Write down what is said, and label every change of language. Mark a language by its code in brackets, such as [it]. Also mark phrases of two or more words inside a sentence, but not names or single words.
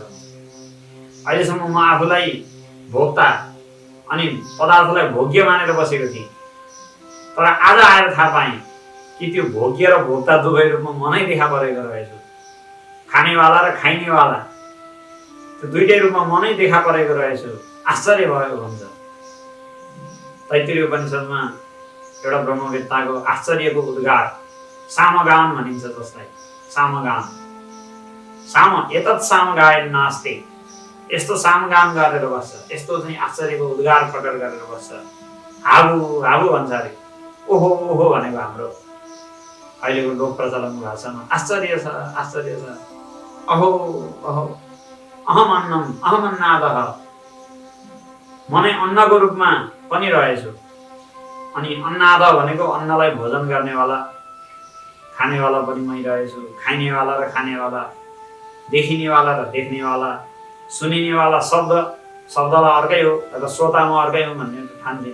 [ne] अहिलेसम्म म आफूलाई भोक्ता अनि पदार्थलाई भोग्य मानेर बसेको थिएँ, तर आज आएर थाहा पाएँ कि त्यो भोग्य र भोक्ता दुवै रूपमा म नै देखा परेको रहेछु। खानेवाला र खाइनेवाला त्यो दुईटै रूपमा म नै देखा परेको रहेछु, आश्चर्य भयो भन्छ। तैत्तिरीय उपनिषदमा एउटा ब्रह्मवेत्ताको आश्चर्यको उद्गार सामगान भनिन्छ जसलाई। [sa] सामगान, साम एतत् सामगायन नास्ते, [ne] यस्तो सामगान गरेर बस्छ, यस्तो चाहिँ आश्चर्यको उद्गार प्रकट गरेर बस्छ। हाबु हाबु भन्छ अरे, ओहो ओहो भनेको हाम्रो अहिलेको लोक प्रचलन भाषामा आश्चर्य छ, आश्चर्य छ। [sa] अहो अहो, अहम अन्नम अहम अन्नादः, [ne] म नै अन्नको रूपमा पनि रहेछु। अनि अन्नाद भनेको अन्नलाई भोजन गर्नेवाला, खानेवाला पनि मै रहेछु। खाइनेवाला र खानेवाला, देखिनेवाला र देख्नेवाला, सुनिनेवाला, शब्दलाई अर्कै हो र श्रोता म अर्कै हो भन्ने ठान्थे।